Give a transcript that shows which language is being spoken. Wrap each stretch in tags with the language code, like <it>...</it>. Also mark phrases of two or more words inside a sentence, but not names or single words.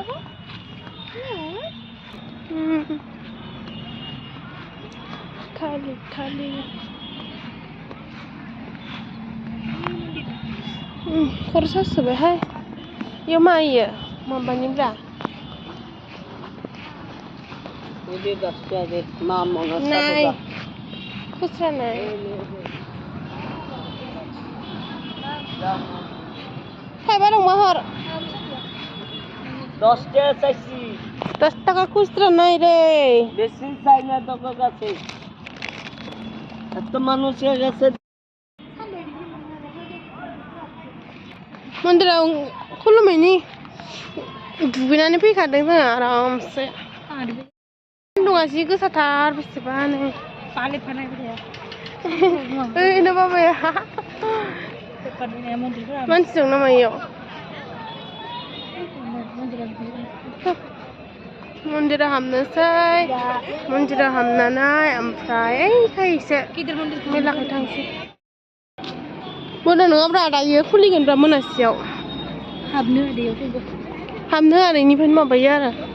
<brx>खालि खालि खर' सासोबायहाय इयाव मा इयो माबानिब्रा नाय खुस्रा नाय थाइबा दंबा हर</brx> <bn>10 টাকা চাইছি 10 টাকা খুচরা নাই রে বেশি চাই না তোর কাছে এত মানুষের কাছে</bn> <brx>मन्दिराव खुलुमैनि दुगैनानै फैखादों जोंहा आरामसे सान्दुङा जि गोसाथार बेसेबानो ओरैनो बाबाया मानसि दं नामा इयाव मन्दिराव हाबनोसै मन्दिराव हाबनानै ओमफ्राय ओइखायसो मेलाखै थांसै मोना नङाब्रा दायो खुलिगोनब्रा मोनासियाव हाबनो आदैयाव फैगौ हाबनो आदैनिफ्रायनो माबायो आरो</brx>